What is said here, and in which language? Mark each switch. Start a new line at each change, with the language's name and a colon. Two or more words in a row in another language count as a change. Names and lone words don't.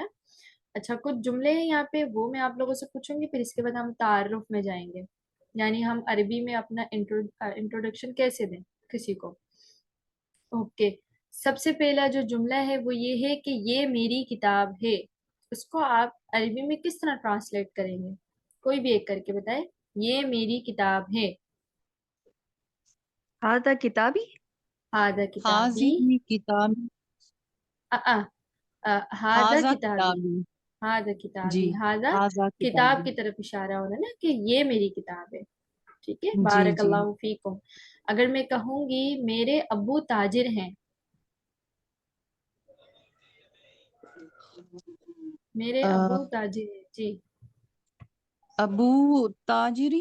Urdu: اچھا، کچھ جملے ہیں یہاں پہ وہ میں آپ لوگوں سے پوچھوں گی، پھر اس کے بعد ہم تعارف میں جائیں گے، یعنی ہم عربی میں اپنا انٹروڈکشن کیسے دیں کسی کو۔ اوکے، سب سے پہلا جو جملہ ہے وہ یہ ہے کہ یہ میری کتاب ہے، اس کو آپ عربی میں کس طرح ٹرانسلیٹ کریں گے؟ کوئی بھی ایک کر کے بتائے۔ یہ میری کتاب ہے۔
Arabic: ہاذا کتابی، ہادہ کتابی۔ حاضی کتاب، ہادہ حاضہ کتابی، کتابی، ہادہ
Urdu: جی
Arabic: کتابی، ہادہ حاضہ کتاب کتابی،
Urdu: کی طرف اشارہ ہو رہا ہے نا کہ یہ میری کتاب ہے، ٹھیک ہے۔ جی
Arabic: بارک
Urdu: جی۔
Arabic: اللہ فیکم۔
Urdu: اگر میں کہوں گی میرے ابو تاجر ہیں، میرے ابو تاجر ہیں، جی۔
Arabic: ابو تاجری،